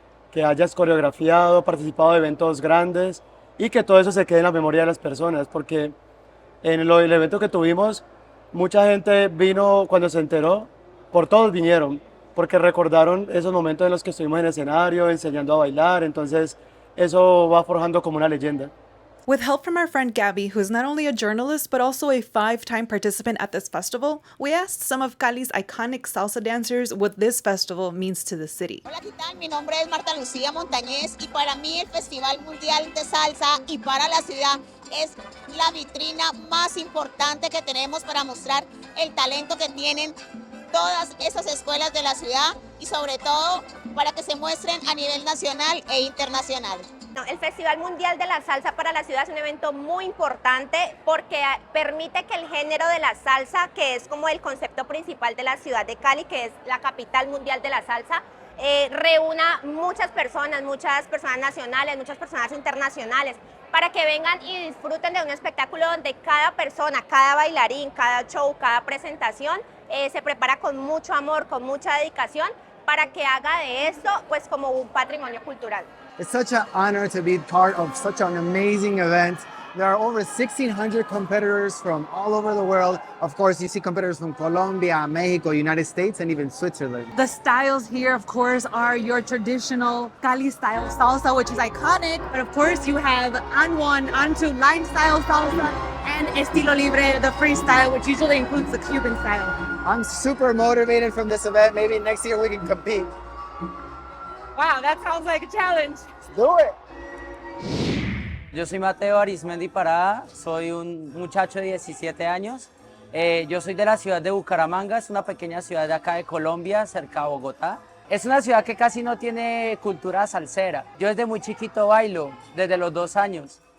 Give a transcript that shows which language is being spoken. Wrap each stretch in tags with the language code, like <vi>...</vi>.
<es>que hayas coreografiado, participado de eventos grandes y que todo eso se quede en la memoria de las personas, porque en el evento que tuvimos, mucha gente vino cuando se enteró, por todos vinieron, porque recordaron esos momentos en los que estuvimos en el escenario, enseñando a bailar, entonces eso va forjando como una leyenda.</es> <en>With help from our friend Gaby, who is not only a journalist but also a 5-time participant at this festival, we asked some of Cali's iconic salsa dancers what this festival means to the city.</en> <es>Hola, ¿qué tal? Mi nombre es Marta Lucía Montañez y para mí el Festival Mundial de Salsa y para la ciudad es la vitrina más importante que tenemos para mostrar el talento que tienen todas esas escuelas de la ciudad y sobre todo para que se muestren a nivel nacional e internacional. El Festival Mundial de la Salsa para la ciudad es un evento muy importante porque permite que el género de la salsa, que es como el concepto principal de la ciudad de Cali, que es la capital mundial de la salsa, reúna muchas personas nacionales, muchas personas internacionales, para que vengan y disfruten de un espectáculo donde cada persona, cada bailarín, cada show, cada presentación se prepara con mucho amor, con mucha dedicación, para que haga de esto pues como un patrimonio cultural.</es> <en>It's such an honor to be part of such an amazing event. There are over 1,600 competitors from all over the world. Of course, you see competitors from Colombia, Mexico, United States, and even Switzerland. The styles here, of course, are your traditional Cali style salsa, which is iconic. But of course, you have An1, An2 line style salsa, and Estilo Libre, the freestyle, which usually includes the Cuban style. I'm super motivated from this event. Maybe next year we can compete. Wow, that sounds like a challenge. Let's do it.</en> <es>Yo soy Mateo Arismendi Parada, soy un muchacho de 17 años. Yo soy de la ciudad de Bucaramanga, es una pequeña ciudad de acá de Colombia, cerca de Bogotá. Es una ciudad que casi no tiene cultura salsera. Yo desde muy chiquito bailo, desde los 2 años.</es>